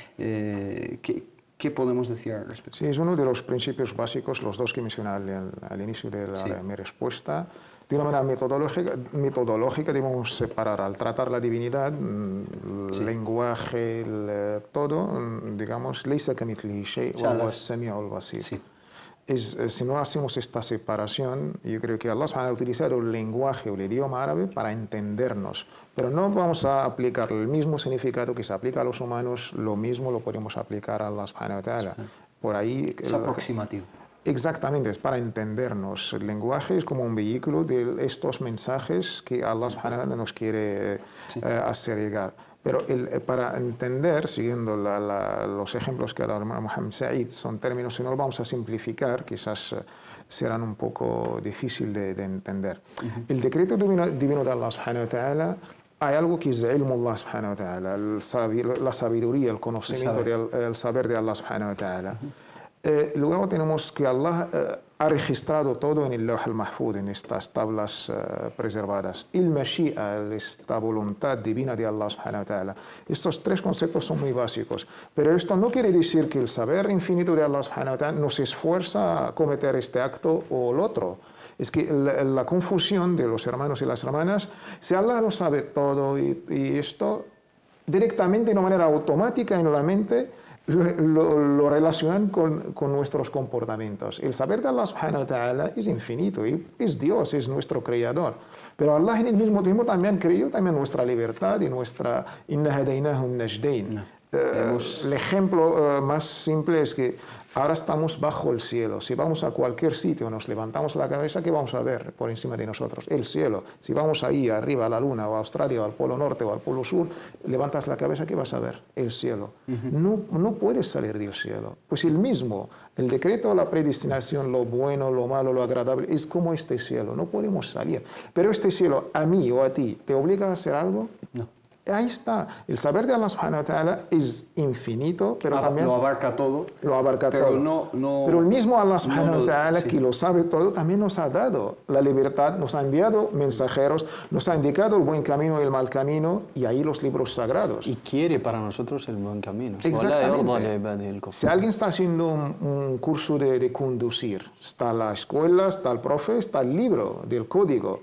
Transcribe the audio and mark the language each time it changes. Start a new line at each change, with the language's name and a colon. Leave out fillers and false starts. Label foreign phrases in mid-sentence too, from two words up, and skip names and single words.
Spanish: ¿Qué podemos decir al respecto? Sí, es uno de los principios básicos, los dos que mencioné al inicio de mi respuesta. De una manera metodológica debemos separar al tratar la divinidad, el lenguaje, todo, digamos,
Arabic: ليس كمثله شيء وهو السميع البصير.
Spanish: Si no hacemos esta separación, yo creo que Allah ha utilizado el lenguaje o el idioma árabe para entendernos, pero no vamos a aplicar el mismo significado que se aplica a los humanos, lo mismo lo podemos aplicar a Allah
Arabic: سبحانه وتعالى.
Spanish: Por ahí... Es aproximativo. Exactamente, es para entendernos. El lenguaje es como un vehículo de estos mensajes que Allah
Arabic: سبحانه وتعالى
Spanish: nos quiere hacer llegar. Pero para entender, siguiendo los ejemplos que ha dado Mohammed Said, son términos, si no lo vamos a simplificar, quizás serán un poco difícil de entender. El decreto divino de Allah
Arabic: سبحانه وتعالى,
Spanish: hay algo que es
Arabic: علم الله سبحانه وتعالى,
Spanish: la sabiduría, el conocimiento, el saber de Allah
Arabic: سبحانه وتعالى.
Spanish: Luego tenemos que Allah ha registrado todo en el
Arabic: اللوح المحفوظ,
Spanish: en estas tablas preservadas. El Mashi'a, esta voluntad divina de Allah
Arabic: سبحانه وتعالى.
Spanish: Estos tres conceptos son muy básicos. Pero esto no quiere decir que el saber infinito de Allah
Arabic: سبحانه وتعالى
Spanish: nos esfuerza a cometer este acto o el otro. Es que la confusión de los hermanos y las hermanas, si Allah lo sabe todo y esto directamente de una manera automática en la mente, lo relacionan con nuestros comportamientos. El saber de Allah
Arabic: سبحانه وتعالى
Spanish: es infinito, y es Dios, es nuestro creador. Pero Allah en el mismo tiempo también creó también nuestra libertad y nuestra
Arabic: إنا هديناه نجدين.
Spanish: El ejemplo más simple es que ahora estamos bajo el cielo. Si vamos a cualquier sitio, nos levantamos la cabeza, ¿qué vamos a ver por encima de nosotros? El cielo. Si vamos ahí arriba a la luna, o a Australia, o al Polo Norte, o al Polo Sur, levantas la cabeza, ¿qué vas a ver? El cielo. No puedes salir del cielo. Pues el mismo, el decreto, la predestinación, lo bueno, lo malo, lo agradable, es como este cielo. No podemos salir. Pero este cielo, a mí o a ti, ¿te obliga a hacer algo? No. Ahí está. El saber de Allah
Arabic: سبحانه وتعالى
Spanish: es infinito, pero también... Lo abarca todo. Lo abarca pero todo. No, pero el mismo Allah
Arabic: سبحانه وتعالى,
Spanish: que lo sabe todo, también nos ha dado la libertad, nos ha enviado mensajeros, nos ha indicado el buen camino y el mal camino, y ahí los libros sagrados. Y quiere para nosotros el buen camino. Exactamente. Si alguien está haciendo un curso de conducir, está la escuela, está el profe, está el libro del código.